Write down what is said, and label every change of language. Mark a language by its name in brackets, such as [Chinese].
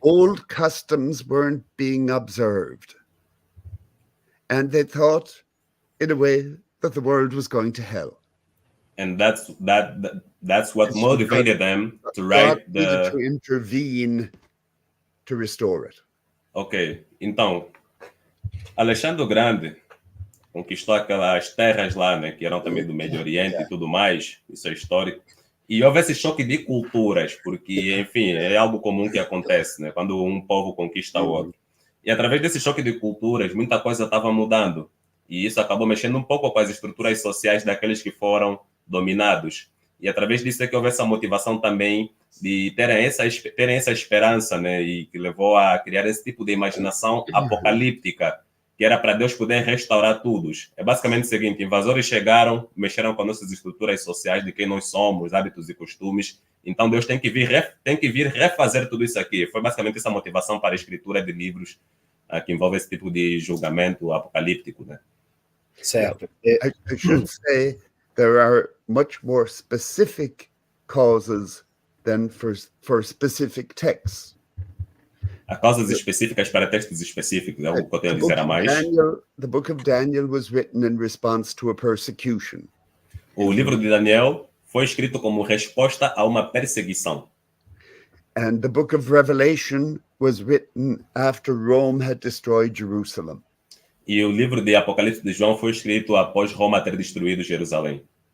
[English] Old customs weren't being observed. And they thought, in a way, that the world was going to hell. And that's what motivated them to write to intervene to restore it. [Portuguese] Ok, então, Alexandre o Grande conquistou aquelas terras lá, né, que eram também do Médio Oriente e tudo mais, isso é histórico. E houve esse choque de culturas, porque, enfim, é algo comum que acontece, né, quando um povo conquista o outro. E através desse choque de culturas, muita coisa estava mudando. E isso acabou mexendo um pouco com as estruturas sociais daqueles que foram dominados. E através disso é que houve essa motivação também de terem essa esperança, né? E que levou a criar esse tipo de imaginação apocalíptica, que era para Deus poder restaurar tudo. É basicamente o seguinte: invasores chegaram, mexeram com nossas estruturas sociais de quem nós somos, hábitos e costumes. Então Deus tem que vir refazer tudo isso aqui. Foi basicamente essa motivação para a escritura de livros que envolve esse tipo de julgamento apocalíptico, né? Certo. [English] I should say there are much more specific causes than for specific texts. [Portuguese] Há causas específicas para textos específicos, é o que eu tenho a dizer a mais. [English] The book of Daniel was written in response to a persecution. [Portuguese] O livro de Daniel foi escrito como resposta a uma perseguição. [English] And the book of Revelation was written after Rome had destroyed Jerusalem. [Portuguese] E o livro de Apocalipse de João foi escrito após Roma ter destruído Jerusalém.